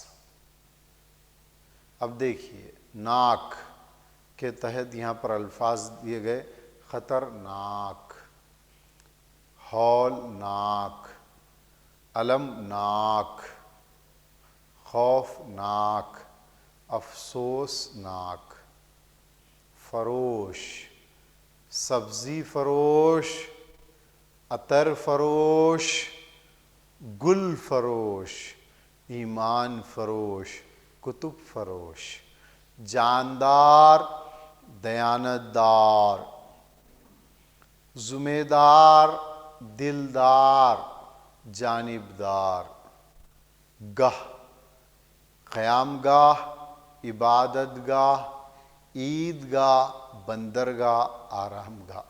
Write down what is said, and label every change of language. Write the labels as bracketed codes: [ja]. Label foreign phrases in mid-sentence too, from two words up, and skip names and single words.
[ur] اب دیکھیے ناک کے تحت یہاں پر الفاظ دیے گئے: خطرناک، ہولناک، المناک، خوفناک، افسوسناک۔ فروش، سبزی فروش، عطر فروش، گل فروش، ایمان فروش، کتب فروش۔ جاندار، دیانتدار، ذمہ دار، دلدار، جانبدار۔ گاہ، قیام گاہ، عبادت گاہ، عید گاہ، بندرگاہ، آرام گاہ۔